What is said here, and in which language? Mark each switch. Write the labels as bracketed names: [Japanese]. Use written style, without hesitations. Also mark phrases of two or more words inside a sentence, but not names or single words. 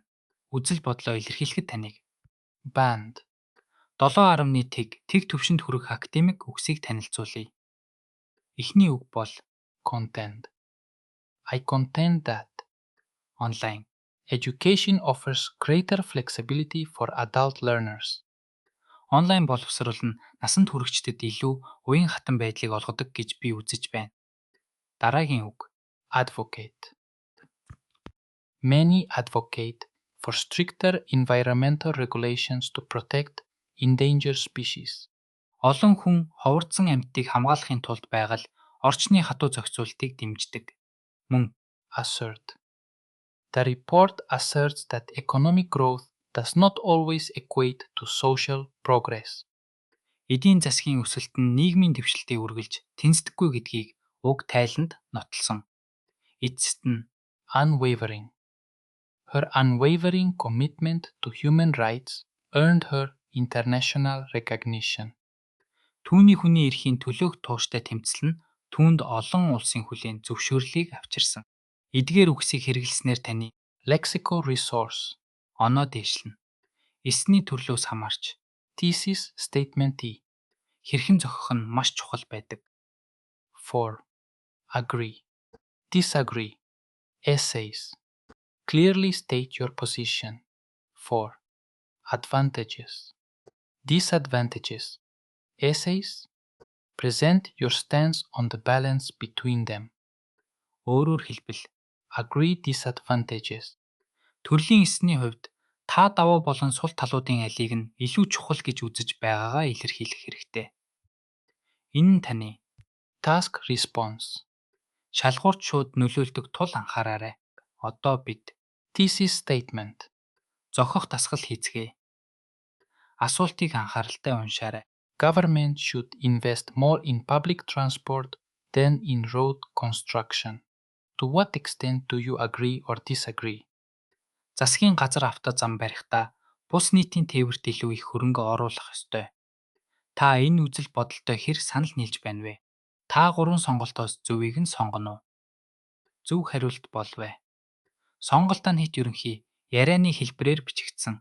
[Mongolian] Үзэл бодлоо илэрхийлэхэд таныг [English] Band. [Mongolian] 7.1 тэг түвшинд хүрэх академик үгсийг танилцуулъя. Эхний үг бол [English] Contend. I contend that онлайн. education offers greater flexibility for adult learners. [Mongolian] Онлайн боловсрол нь насанд хүрэгчдэд илүү уян хатан байдлыг олгодог гэж би үзэж байна. Дараагийн үг [English] Advocate. Many advocate for stricter environmental regulations to protect endangered species. [Mongolian] олон хүн ховордсон амьтдыг хамгаалахын тулд байгаль орчны хатуу зохицуултыг дэмждэг. Мөн [English] Assert. The report asserts that economic growth does not always equate to social progress. [Mongolian] эдийн засгийн өсөлт нь нийгмийн дэвшилтийг үргэлж тэнцдэггүй гэдгийг уг тайланд нотолсон. Эцэст нь [English] Unwavering. Her unwavering commitment to human rights earned her international recognition. [Mongolian] түүний хүний эрхийн төлөөх тууштай тэмцэл нь түүнд олон улсын хүлээн зөвшөөрлийг авчирсан. Эдгээр үгсийг хэрэглэснээр таны [English] Lexical resource. [Mongolian] оноо дээшлэнэ. Эсний төрлөөс хамаарч [English] Thesis statement E. [Mongolian] хэрхэн зохих нь маш чухал байдаг. [English] 4. Agree. Disagree. Essays. Clearly state your position. 4. Advantages. Disadvantages. Essays. Present your stance on the balance between them. [Mongolian] Өөрөөр хэлбэл [English] Agree disadvantages. [Mongolian] төрлийн эсний хувьд та даваа болон сул талуудын алийг нь илүү чухал гэж үзэж байгаагаа илэрхийлэх хэрэгтэй. Энэ нь таны [English] Task response. [Mongolian] шалгуурт шууд нөлөөлдөг тул анхаараарай. Одоо бид [English] Thesis statement. [Mongolian] зохих дасгал хийцгээе. Асуултыг анхааралтай уншаарай. [English] Government should invest more in public transport than in road construction. To what extent do you agree or disagree? [Mongolian] Засгийн газар автозам барихдаа бус нийтийн тээвэрт илүү их хөрөнгө оруулах ёстой. Та энэ үзэл бодолтой хэр санал нийлж байна вэ? Та гурван сонголтоос зөвийг нь сонгоно уу? Зөв хариулт болвэ. Сонголтоо нийт ерөнхий ярианы хэлбэрээр бичигдсэн.